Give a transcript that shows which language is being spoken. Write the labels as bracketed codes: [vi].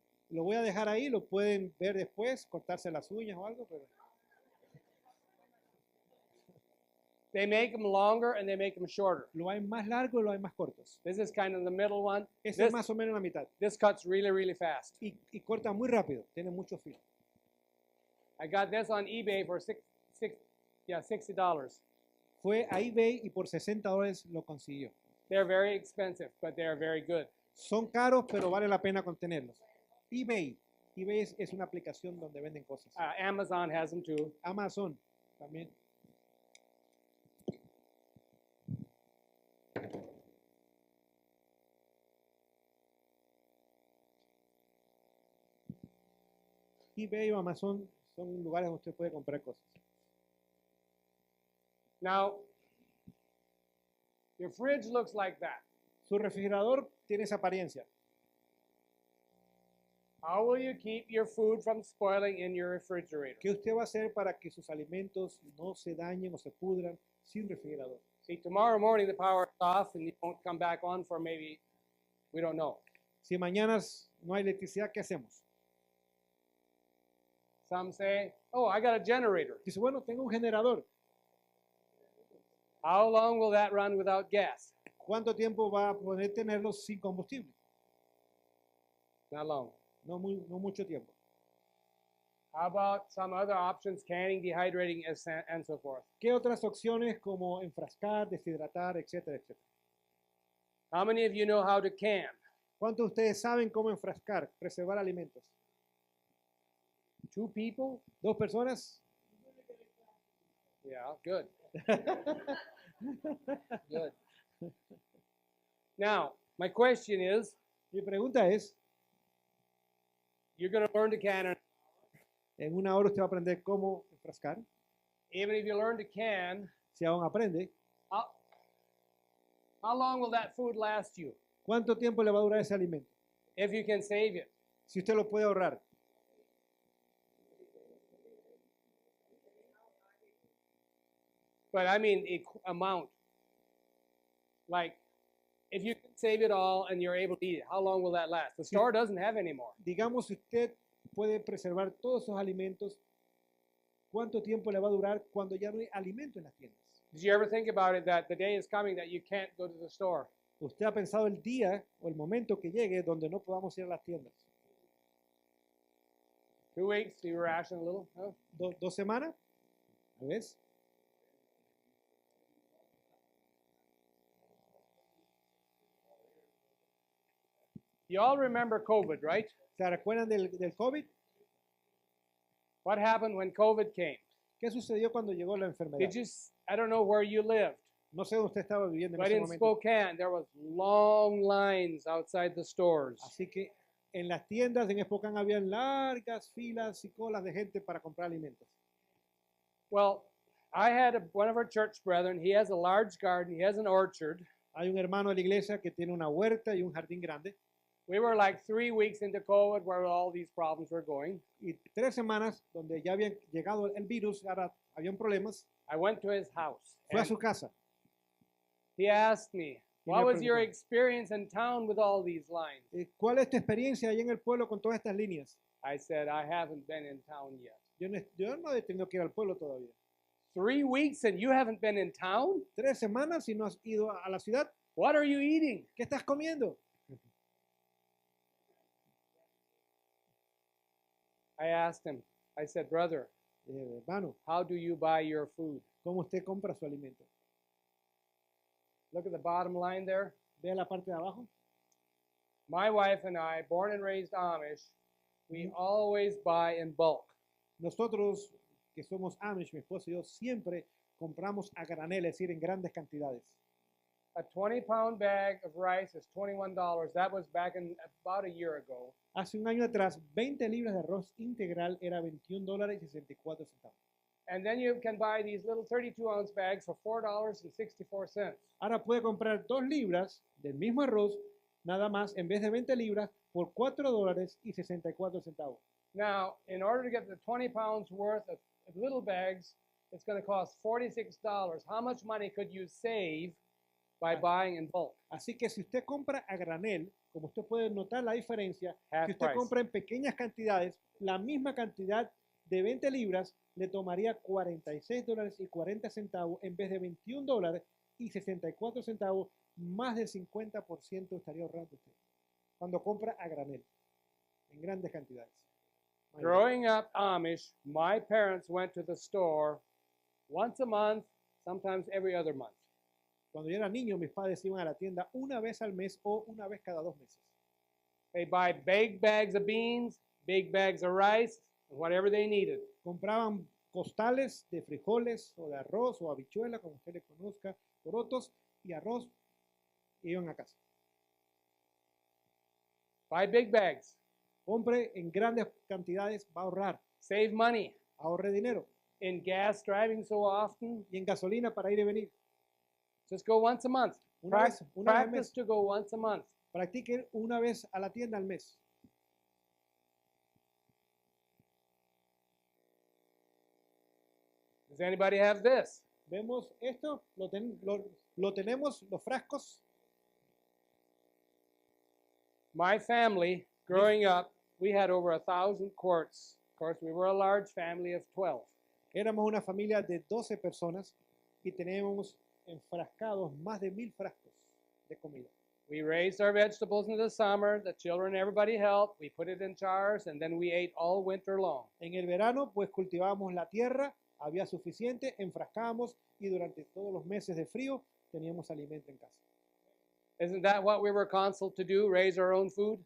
[es] Lo voy a dejar ahí, lo pueden ver después, cortarse las uñas o algo, pero [en] They make them longer and they make them shorter. [es] lo hay más largo y lo hay más cortos. [en] This is kind of the middle one. [es] Este [en] This, [es] es más o menos la mitad. [en] this cuts really, really fast. [es] Y corta muy rápido, tiene mucho filo. [en] I got this on eBay for $60. [es] Fue a eBay y por $60 lo consiguió. [en] They're very expensive, but they are very good. [es] Son caros, pero vale la pena contenerlos. eBay es una aplicación donde venden cosas. [en] Amazon has them too. [es] Amazon también. eBay o Amazon son lugares donde usted puede comprar cosas. [en] Now, your fridge looks like that. [es] Su refrigerador tiene esa apariencia. [en] How will you keep your food from spoiling in your refrigerator? [es] ¿Qué usted va a hacer para que sus alimentos no se dañen o se pudran sin refrigerador? [en] See, tomorrow morning the power is off and it won't come back on for maybe, we don't know. [es] Si mañana no hay electricidad, ¿qué hacemos? [en] Some say, oh, I got a generator. [es] Dice, bueno, tengo un generador. [en] How long will that run without gas? [es] ¿Cuánto tiempo va a poder tenerlo sin combustible? [en] Not long. [es] No mucho tiempo. [en] How about some other options, canning, dehydrating, and so forth? [es] ¿Qué otras opciones como enfrascar, deshidratar, etcétera, etcétera? [en] How many of you know how to can? [es] ¿Cuántos de ustedes saben cómo enfrascar, preservar alimentos? [en] 2 people? [es] 2 personas. [en] Yeah, good. Good. Now, my question is, [es] Mi pregunta es, [en] you're going to learn to can, [es] en una hora usted va a aprender cómo enfrascar. [en] even if you learn to can, [es] Si aún aprende, [en] how, how long will that food last you [es] ¿cuánto tiempo le va a durar ese alimento? [en] if you can save it? [es] Si usted lo puede ahorrar. [en] But I mean, amount. Like, if you can save it all and you're able to eat it, how long will that last? The store doesn't have any more. [es] Digamos, si usted puede preservar todos esos alimentos, ¿cuánto tiempo le va a durar cuando ya no hay alimento en las tiendas? [en] Did you ever think about it that the day is coming that you can't go to the store? [es] ¿Usted ha pensado el día o el momento que llegue donde no podamos ir a las tiendas? [en] 2 weeks, you ration a little? Huh? [es] ¿Dos semanas? ¿A vez? [en] You all remember COVID, right? [es] ¿Se recuerdan del COVID? [en] What happened when COVID came? [es] ¿Qué sucedió cuando llegó la enfermedad? [en] Did you, I don't know where you lived, [es] No sé dónde usted estaba viviendo en [en] but [es] ese [en] in [es] momento. [en] Spokane, there was long lines outside the stores. [es] Así que en las tiendas en Spokane había largas filas y colas de gente para comprar alimentos. [en] Well, I had one of our church brethren, he has a large garden, he has an orchard. [es] Hay un hermano de la iglesia que tiene una huerta y un jardín grande. [en] We were like 3 weeks into COVID where all these problems were going. [es] Y 3 semanas donde ya había llegado el virus, ahora habían problemas, [en] I went to his house. [es] fue a [en] And [es] su casa. [en] he asked me, [es] Y [en] what [es] me [en] was your [es] preguntó, [en] experience in town with all these lines? [es] ¿cuál es tu experiencia ahí en el pueblo con todas estas líneas? [en] I said, I haven't been in town yet. [es] Yo no he tenido que ir al pueblo todavía. [en] 3 weeks and you haven't been in town? [es] 3 semanas y no has ido a la ciudad. [en] What are you eating? [es] ¿Qué estás comiendo? [en] I asked him, I said, brother, [es] Hermano, [en] how do you buy your food? [es] ¿cómo usted compra su alimento? [en] Look at the bottom line there. [es] Vea la parte de abajo. [en] My wife and I, born and raised Amish, we always buy in bulk. [es] Nosotros, que somos Amish, mi esposo y yo, siempre compramos a granel, es decir, en grandes cantidades. [en] A 20-pound bag of rice is $21. That was back in about a year ago. [es] Hace un año atrás, 20 libras de arroz integral era $21.64. [en] And then you can buy these little 32-ounce bags for $4.64. [es] Ahora puede comprar 2 libras del mismo arroz, nada más, en vez de 20 libras, por $4.64. [en] Now, in order to get the 20 pounds worth of little bags, it's going to cost $46. How much money could you save by buying in bulk? [es] Así que si usted compra a granel, como usted puede notar la diferencia, [en] Half [es] si usted [en] price. [es] compra en pequeñas cantidades, la misma cantidad de 20 libras le tomaría $46.40 en vez de $21.64, más del 50% estaría ahorrando usted cuando compra a granel, en grandes cantidades. [en] Growing up Amish, my parents went to the store once a month, sometimes every other month. [es] Cuando yo era niño, mis padres iban a la tienda una vez al mes o una vez cada 2 meses. [en] They buy big bags of beans, big bags of rice, whatever they needed. [es] Compraban costales de frijoles o de arroz o habichuela, como usted le conozca, porotos y arroz, y iban a casa. [en] Buy big bags. [es] Compre en grandes cantidades, va a ahorrar, [en] Save money. [es] ahorre dinero. [en] In gas driving so often, [es] Y en gasolina para ir y venir. [en] just go once a month. [es] Una vez al [en] Practice [es] mes. [en] to go once a month. [es] Practique una vez a la tienda al mes. [en] Does anybody have this? [es] Vemos esto, lo tenemos, los frascos. [en] My family, growing up, we had over 1,000 quarts. Of course, we were a large family of 12. [es] Éramos una familia de 12 personas y teníamos enfrascados más de 1000 frascos de comida. [en] We raised our vegetables in the summer. The children, everybody helped. We put it in jars, and then we ate all winter long. [es] En el verano, pues cultivábamos la tierra, había suficiente, enfrascábamos y durante todos los meses de frío teníamos alimento en casa. [en] Isn't that what we were counseled to do, raise our own food?